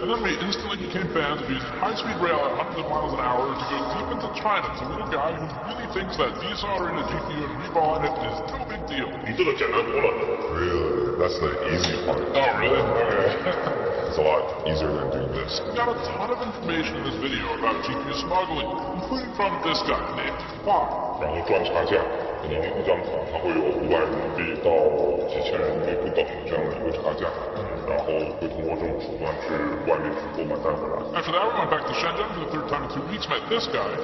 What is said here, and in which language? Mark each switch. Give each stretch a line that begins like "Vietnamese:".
English: And then we instantly became fans of using high-speed rail at hundreds of miles an hour to go deep into China to meet a guy who really thinks that desoldering a GPU and reballing it is no big deal. You did a general. Really? That's the easy part. Oh, really? Okay. It's a lot easier than doing this. We got a ton of information in this video about GPU smuggling, including from this guy named Fox.
Chinese: 然后赚差价，可能一张卡它会有500人民币到几千人民币不等的这样的一个差价，然后会通过这种手段去外面去购买带回来。
English: After that, we went back to Shenzhen for the third time in 2 weeks, met this guy.